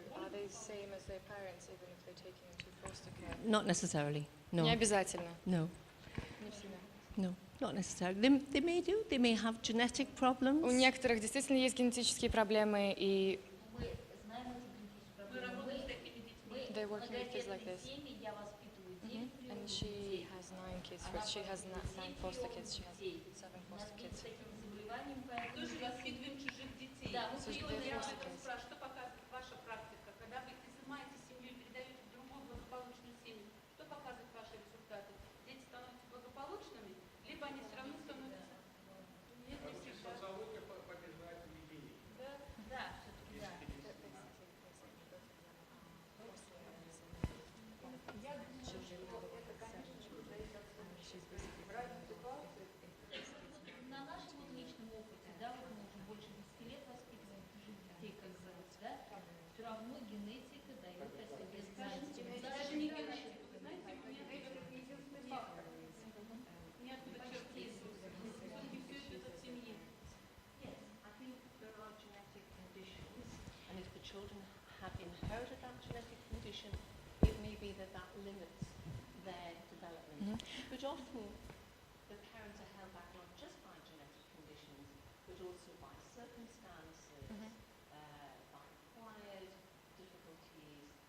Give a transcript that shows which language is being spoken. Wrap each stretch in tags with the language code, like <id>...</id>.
<en>Are they the same as their parents even if they're taken into foster care? Not necessarily. No.</en> <ru>Не обязательно.</ru> <en>No.</en> <ru>Не всегда.</ru> <en>No, not necessarily. They may do. They may have genetic problems.</en> <ru>У некоторых действительно есть генетические проблемы, и</ru> <en>they're working with kids like this. And she has 9 kids. She has 9 foster kids. She has 7 foster kids.</en> <ru>Тоже воспитываем чужих детей. Я вас спрашиваю, что показывает ваша практика, когда вы изымаете семью и передаете в другую благополучную семью? Что показывают ваши результаты? Дети становятся благополучными, либо они все равно становятся... Нет, не всегда. Социология побеждает поведение. Да, все-таки да. Я думаю, что это, конечно, зависит от случая. В разных ситуациях. На нашем личном опыте, да, вот мы уже больше 10 лет воспитываем чужих детей, как говорится, да, все равно генетика дает о себе знать. Даже не генетика, вы знаете, у меня это единственный фактор. Неоткуда черты все-таки все идет от семьи.</ru> <en>Yes, I think there are genetic conditions, and if the children have inherited that genetic condition, it may be that limits their development. But often the parents are held back not just by genetic conditions, but also by circumstances, by acquired difficulties.</en>